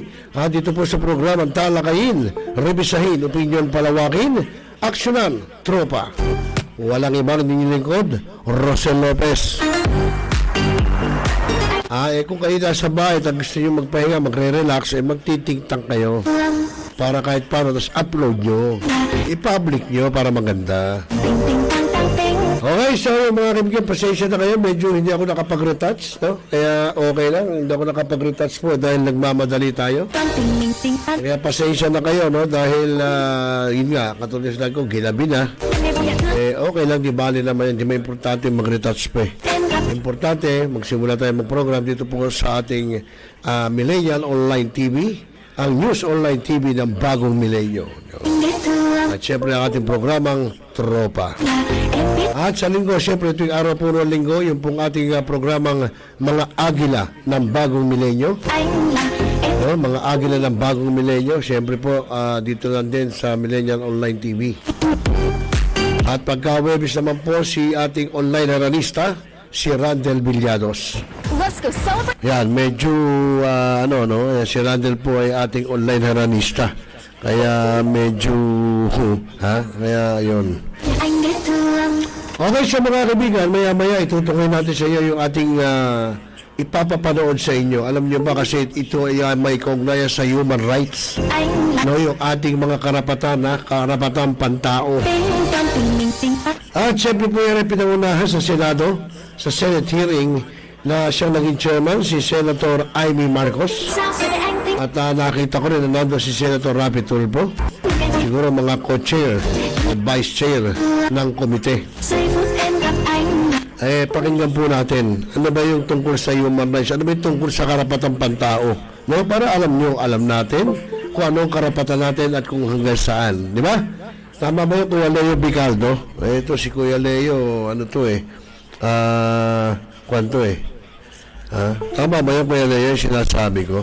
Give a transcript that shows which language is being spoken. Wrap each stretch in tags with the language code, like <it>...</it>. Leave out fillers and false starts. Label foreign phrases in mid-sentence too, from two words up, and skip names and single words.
<tl>Dito po sa programang Talakayin, Rebisahin, Opinion Palawakin, Aksyonan, Tropa. Walang ibang ninyong lingkod, Rosel Lopez. Kung kayo nasa bahay at gusto nyo magpahinga, magre-relax, magtiting-tang kayo. Para kahit paano, tapos upload nyo. I-public nyo para maganda. Tình tình tang tang ting. Okay, so mga kaibigan, pasensya na kayo. Medyo hindi ako nakapag-retouch, no? Kaya okay lang, hindi ako nakapag-retouch po dahil nagmamadali tayo. Tan tình tình tình tan. Kaya pasensya na kayo, no? Dahil, yun nga, katulad sa ko, ginabi na.</tl> <vi>Em vô nhận thương,</vi> <tl>Okay lang, di bali naman yan. Di may importante mag-retouch pa</tl> <vi>em gặp</vi> <tl>Importante, magsimula tayo mag-program dito po sa ating Millennial Online TV, ang News Online TV ng bagong milenyo.</tl> <vi>anh biết thương</vi> <tl>At syempre ang ating programang Tropa.</tl> <vi>là em biết</vi> <tl>At sa linggo, syempre tuwing araw po ng linggo, yung pong ating programang Mga Agila ng Bagong Milenyo.</tl> <vi>anh là em</vi> <tl>No, mga Agila ng Bagong Milenyo, syempre po dito lang din sa Millennial Online TV. At pagka-webis naman po si ating online analista, si Randel Villados.</tl> <en>Let's go celebrate.</en> <tl>Yan, medyo si Randel po ay ating online analista. Kaya medyo, kaya yun.</tl> <vi>Anh biết thương</vi> <tl>Okay, sa mga kaibigan, maya-maya itutukoy natin sa iyo yung ating ipapapanood sa inyo. Alam niyo ba kasi ito ay may kaugnayan sa</tl> <en>human rights.</en> <vi>anh là</vi> <tl>No, yung ating mga karapatan, karapatan pantao. tình tan tình tình tình tan. At siyempre po yan ay pinangunahan sa Senado, sa</tl> <en>Senate hearing</en> <tl>na siyang naging chairman, si Senator Amy Marcos.</tl> <vi>Sao sẽ để anh tính</vi> <tl>At nakita ko rin na nandun si Senator Rapi Tulfo. Siguro mga co-chair at vice-chair ng komite.</tl> <vi>giây phút em gặp anh là</vi> <tl>Pakinggan po natin, ano ba yung tungkol sa</tl> <en>human rights?</en> <tl>Ano ba yung tungkol sa karapatang pantao? No, para alam natin kung ano ang karapatan natin at kung hanggang saan. Di ba? Tama ba yung Kuya Leo Vicaldo? Ito si Kuya Leo, kwanto Tama ba yung Kuya Leo yung sinasabi ko?</tl>